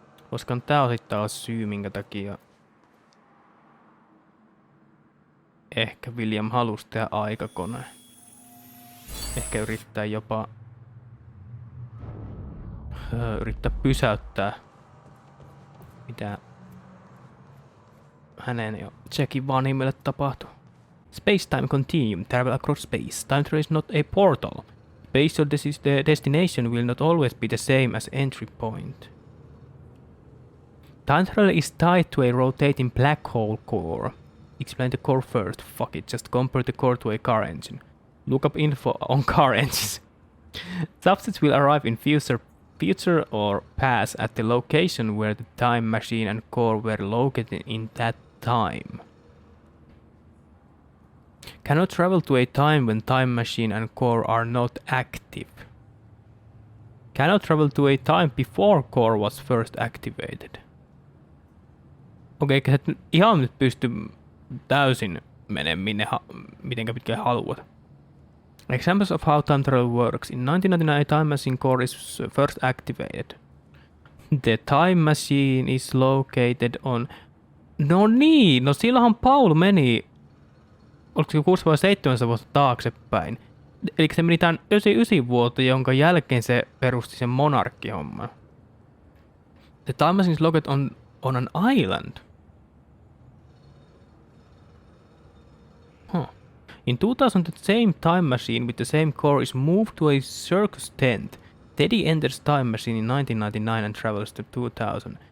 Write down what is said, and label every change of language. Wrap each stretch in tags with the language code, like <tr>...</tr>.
<fi>Koska tää on sitten taas syy, minkä takia ehkä William halusi tehdä aikakone. Ehkä yrittää jopa yrittää pysäyttää mitä hänen ja Jackin vanhimmille tapahtui.</fi> <en>Space-time continuum, travel across space. Time travel is not a portal. Spatial destination will not always be the same as entry point. Time travel is tied to a rotating black hole core. Explain the core first. Fuck it, just compare the core to a car engine. Look up info on car engines. Substance will arrive in future or past at the location where the time machine and core were located in that time. Cannot travel to a time when time machine and core are not active. Cannot travel to a time before core was first activated.</en> <fi>Okei, sä et ihan nyt pysty täysin menemään mitenkä pitkään haluat.</fi> <en>Examples of how time travel works. In 1999 a time machine core is first activated. The time machine is located on...</en> <fi>No niin, no silloinhan Paul meni... Oliko se 6 vai 7 vuotta taaksepäin? Eli se meni tämän 99 vuotta, jonka jälkeen se perusti sen monarkkihomman.</fi> <en>The time machine is located on an island. Huh. In 2000, the same time machine with the same core is moved to a circus tent. Teddy enters time machine in 1999 and travels to 2000.</en>